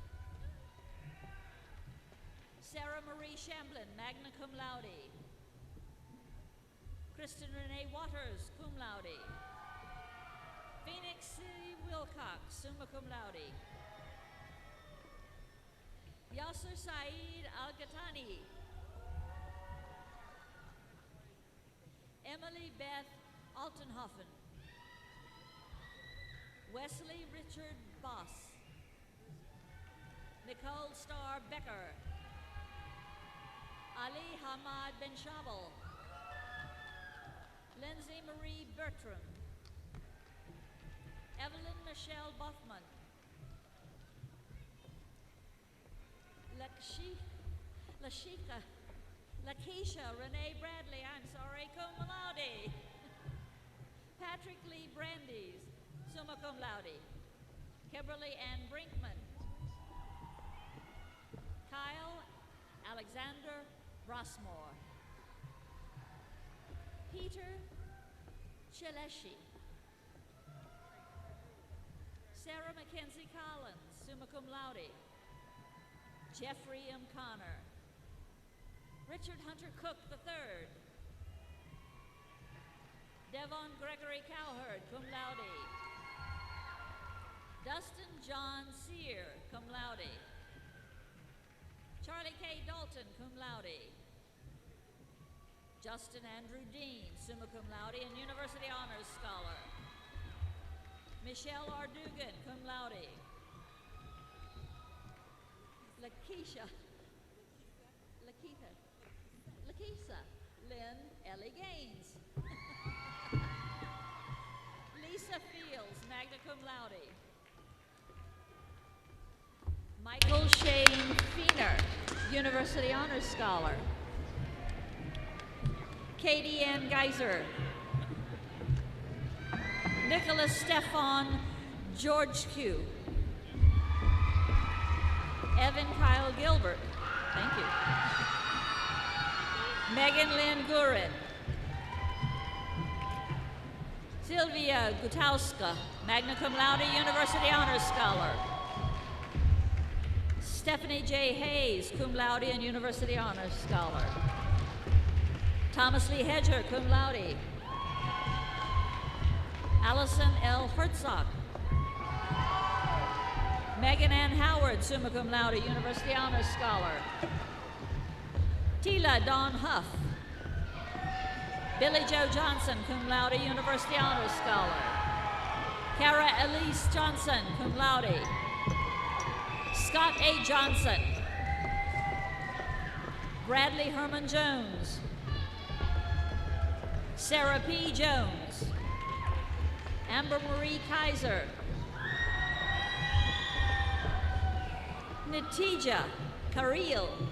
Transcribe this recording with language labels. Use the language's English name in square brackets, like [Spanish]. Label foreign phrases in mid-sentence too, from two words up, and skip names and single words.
[English] Sarah Marie Shamblin, [Latin] magna cum laude. [English] Kristen Renee Waters, [Latin] cum laude. [English] Phoenix C. Wilcox, [Latin] summa cum laude. [English] Yasser Saeed Al-Ghatani. Emily Beth Altenhofen. Wesley Richard Boss. Nicole Starr Becker. Ali Hamad Ben Shabel. Lindsay Marie Bertram. Evelyn Michelle Boffman. Lakeisha Renee Bradley, I'm sorry, [Latin] cum laude. [English] Patrick Lee Brandeis, [Latin] summa cum laude. [English] Kimberly Ann Brinkman. Kyle Alexander Rossmore. Peter Cheleshi. Sarah Mackenzie Collins, [Latin] summa cum laude. [English] Jeffrey M. Connor. Richard Hunter Cook III. Devon Gregory Cowherd, [Latin] cum laude. [English] Dustin John Sear, [Latin] cum laude. [English] Charlie K. Dalton, [Latin] cum laude. [English] Justin Andrew Dean, [Latin] summa cum laude [English] and University Honors Scholar. Michelle R. Dugan, [Latin] cum laude. [English] Lakeisha Lynn Ellie Gaines. Lisa Fields, [Latin] magna cum laude. [English] Michael Shane Feener, University Honors Scholar. Katie Ann Geiser. Nicholas Stefan George Q. Evan Kyle Gilbert. Thank you. Megan Lynn Gurin. Sylvia Gutowska, [Latin] magna cum laude, [English] University Honors Scholar. Stephanie J. Hayes, [Latin] cum laude [English] and University Honors Scholar. Thomas Lee Hedger, [Latin] cum laude. [English] Allison L. Herzog. Megan Ann Howard, [Latin] summa cum laude, [English] University Honors Scholar. Tila Dawn Huff. Billy Joe Johnson, [Latin] cum laude, [English] University Honors Scholar. Kara Elise Johnson, [Latin] cum laude. [English] Scott A. Johnson. Bradley Herman Jones. Sarah P. Jones. Amber Marie Kaiser. Natija Kareel.